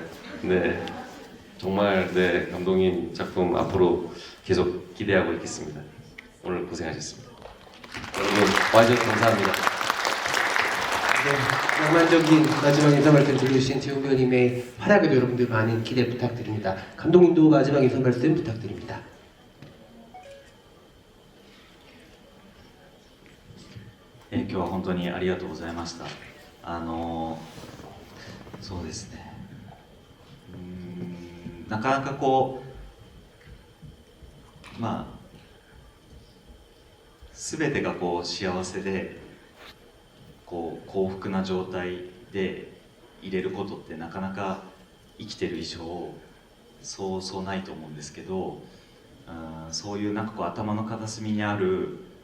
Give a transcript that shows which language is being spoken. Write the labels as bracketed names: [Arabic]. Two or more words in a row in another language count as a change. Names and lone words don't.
[Korean] 네, 정말 네 감독님 작품 앞으로 계속 기대하고 있겠습니다. 오늘 고생하셨습니다. 여러분 와주셔서 감사합니다. 네, 낭만적인 마지막 인사 말씀 들려주신 재훈 배우님의 활약에도 여러분들 많은 기대 부탁드립니다. 감독님도 마지막 인사 말씀 부탁드립니다. [Japanese] 今日は本当にありがとうございました。そうですね。なかなかこう、まあ、全てがこう幸せで、こう幸福な状態で入れることってなかなか生きてる以上そうないと思うんですけど、そういうなんかこう頭の片隅にある